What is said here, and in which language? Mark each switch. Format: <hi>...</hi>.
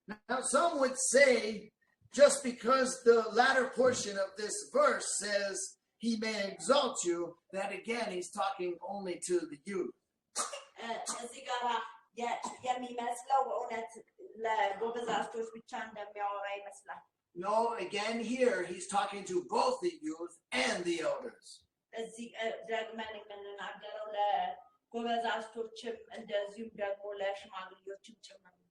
<en>Now some would say, just because the latter portion of this verse says he may exalt you, that again he's talking only to the youth.</en> <am>እዚህ ጋር የሚመስለው እውነት ለጎበዛዝቶች ብቻ እንደሚያወራ ይመስላል።</am> <en>No, again here he's talking to both the youth and the elders.</en> <am>እዚህ ደግመን የምንናገረው ለጎበዛዝቶችም እንደዚሁም ደግሞ ለሽማግሌዎችም ጭምር።</am>